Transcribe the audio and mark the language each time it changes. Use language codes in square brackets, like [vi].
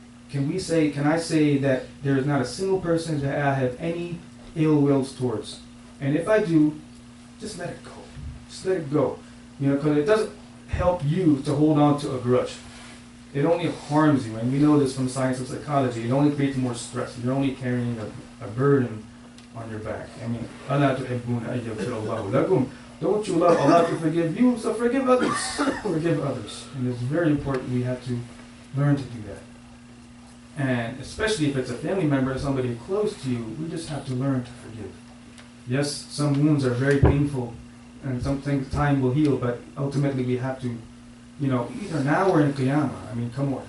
[en] Can I say that there is not a single person that I have any ill wills towards? And if I do, just let it go. Just let it go. You know, because it doesn't help you to hold on to a grudge. It only harms you, and we know this from science of psychology. It only creates more stress. You're only carrying a burden on your back. I mean, [ar] أَلَا تُحِبُّونَ أَن يَغْفِرَ اللَّهُ لَكُمْ. [en] Don't you love Allah to forgive you? So forgive others. Forgive others. And it's very important we have to learn to do that. And especially if it's a family member or somebody close to you, we just have to learn to forgive. Yes, some wounds are very painful, and some things time will heal, but ultimately we have to, you know, either now or in Qiyamah. I mean, come on.